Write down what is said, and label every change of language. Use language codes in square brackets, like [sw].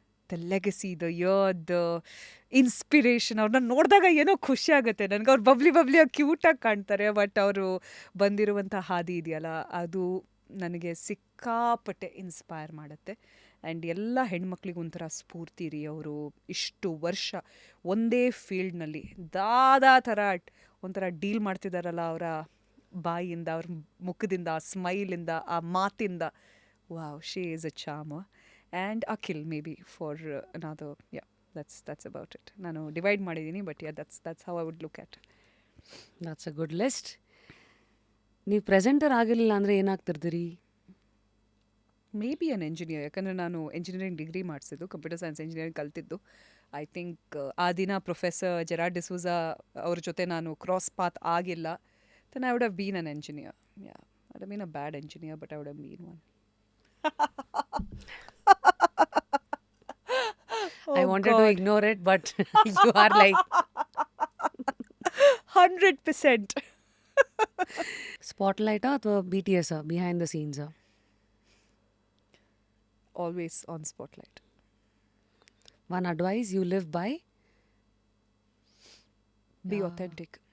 [en] The legacy, the year, the inspiration. [kn] ಅವ್ರನ್ನ ನೋಡಿದಾಗ ಏನೋ ಖುಷಿ ಆಗುತ್ತೆ ನನಗೆ. ಅವ್ರು ಬಬ್ಲಿಯಾಗಿ ಕ್ಯೂಟಾಗಿ ಕಾಣ್ತಾರೆ, ಬಟ್ ಅವರು ಬಂದಿರುವಂಥ ಹಾದಿ ಇದೆಯಲ್ಲ, ಅದು ನನಗೆ ಸಿಕ್ಕಾಪಟ್ಟೆ ಇನ್ಸ್ಪೈರ್ ಮಾಡುತ್ತೆ. ಆ್ಯಂಡ್ ಎಲ್ಲ ಹೆಣ್ಮಕ್ಳಿಗೆ ಒಂಥರ ಸ್ಫೂರ್ತಿ ರೀ. ಅವರು ಇಷ್ಟು ವರ್ಷ ಒಂದೇ ಫೀಲ್ಡ್ನಲ್ಲಿ ದಾದಾ ಥರ ಒಂಥರ ಡೀಲ್ ಮಾಡ್ತಿದ್ದಾರಲ್ಲ, ಅವರ ಬಾಯಿಯಿಂದ, ಅವ್ರ ಮುಖದಿಂದ, ಆ ಸ್ಮೈಲಿಂದ, ಆ ಮಾತಿಂದ. [en] Wow, she is a charm. And Akhil may be for another. Yeah, that's about it. [kn] ನಾನು ಡಿವೈಡ್ ಮಾಡಿದ್ದೀನಿ, [en] But yeah, that's how I would look at. That's a good list. [kn] ನೀವು ಪ್ರೆಸೆಂಟರ್ ಆಗಿರಲಿಲ್ಲ ಅಂದರೆ ಏನಾಗ್ತಿರ್ತೀರಿ? [en] Maybe an engineer. [kn] ಯಾಕಂದರೆ ನಾನು engineering degree ಮಾಡಿಸಿದ್ದು, computer science engineering ಕಲ್ತಿದ್ದು. [en] I think [kn] ಆ ದಿನ ಪ್ರೊಫೆಸರ್ ಜೆರಾರ್ಡ್ ಡಿಸೂಜಾ ಅವ್ರ ಜೊತೆ ನಾನು ಕ್ರಾಸ್ ಪಾತ್ ಆಗಿಲ್ಲ. [en] then I would have been an engineer. Yeah, I would have been a bad engineer, but I would have been one. I wanted to ignore it, but you are like 100%. ಸ್ಪಾಟ್ಲೈಟಾ ಅಥವಾ BTS behind the scenes? Always on spotlight. One advice you live by? Be authentic.